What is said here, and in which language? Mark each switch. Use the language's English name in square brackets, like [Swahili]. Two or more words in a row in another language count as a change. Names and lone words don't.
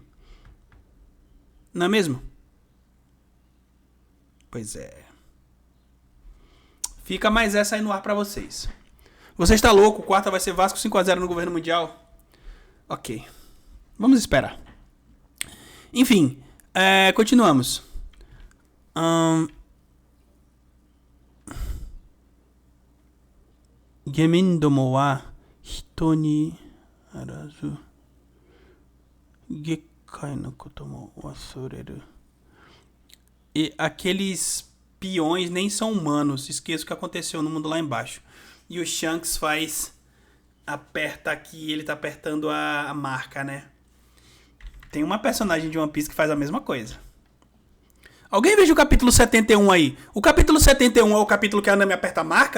[Portuguese] Não é mesmo? Pois é. Fica mais essa aí no ar pra vocês. Você está louco? Quarta vai ser Vasco 5-0 no governo mundial? Ok. Vamos esperar. Enfim, continuamos. [Japanese] 下民どもは人にあらず下界のことも忘れる. [Portuguese] E aqueles peões nem são humanos. Esqueça o que aconteceu no mundo lá embaixo. E o Shanks aperta aqui, ele tá apertando a marca, né? Tem uma personagem de One Piece que faz a mesma coisa. Alguém veja o capítulo 71 aí. O capítulo 71 é o capítulo que a Nami aperta a marca?